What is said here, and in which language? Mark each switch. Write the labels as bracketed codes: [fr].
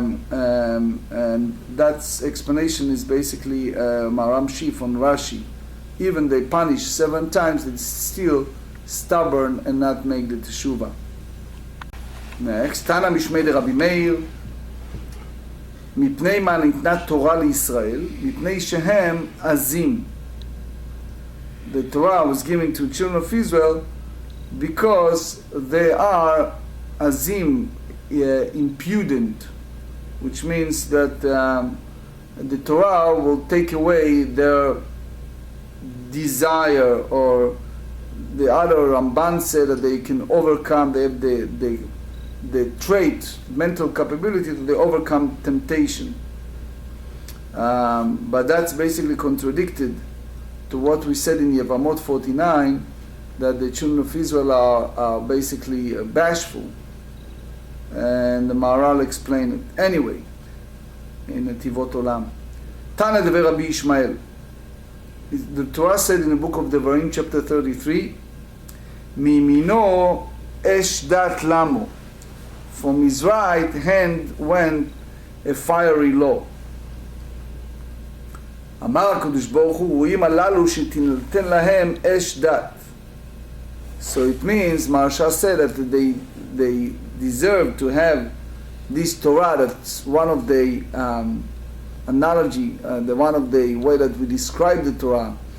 [en] And that explanation is basically Maramshi from Rashi. Even they punish 7 times, it's still stubborn and not make the teshuvah. Next, [he] Tana Mishmei de Rabbi Meir, מפני מה ניתנה תורה לישראל, מפני שהם עזים. [en] The Torah was given to children of Israel because they are azim, impudent, which means that the Torah will take away their desire, or the other Ramban said that they can overcome, they have the trait, mental capability to overcome temptation. But that's basically contradicted to what we said in Yevamot 49, that the children of Israel are basically bashful. And the Maharal explained it. Anyway, in Netivot Olam. Tana Dever Rabbi Ishmael. The Torah said in the book of Devarim, chapter 33, [he] Mimino esh dat lamo. [en] From his right hand went a fiery law. [he] אמר הקדוש ברוך הוא, רואים הללו שתינתן להם אש דת. [en] So it means, Maharsha said that they deserve to have this Torah. That's one of the analogy, one of the way that we describe the Torah.